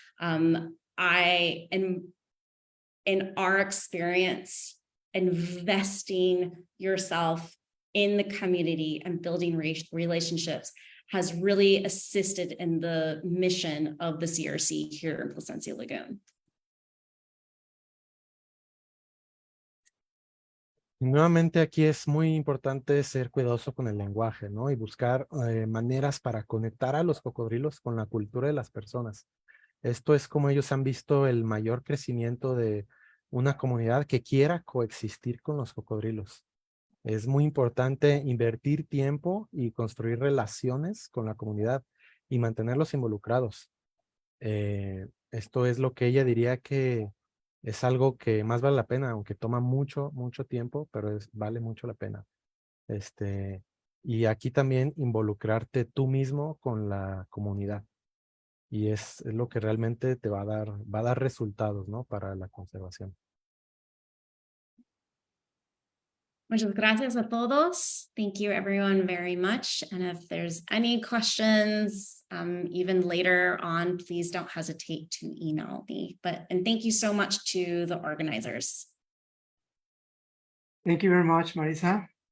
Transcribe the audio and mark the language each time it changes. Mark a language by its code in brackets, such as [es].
[en] I am, in our experience, investing yourself in the community and building relationships has really assisted in the mission of the CRC here in Placencia Lagoon. [es] Nuevamente aquí es muy importante ser cuidadoso con el lenguaje, ¿no? Y buscar maneras para conectar a los cocodrilos con la cultura de las personas. Esto es como ellos han visto el mayor crecimiento de una comunidad que quiera coexistir con los cocodrilos. Es muy importante invertir tiempo y construir relaciones con la comunidad y mantenerlos involucrados. Esto es lo que ella diría que es algo que más vale la pena, aunque toma mucho tiempo, pero vale mucho la pena. Y aquí también involucrarte tú mismo con la comunidad. Y es lo que realmente te va a dar resultados, ¿no? Para la conservación. Muchas gracias a todos. [en] Thank you everyone very much. And if there's any questions, even later on, please don't hesitate to email me. And thank you so much to the organizers. Thank you very much, Marisa.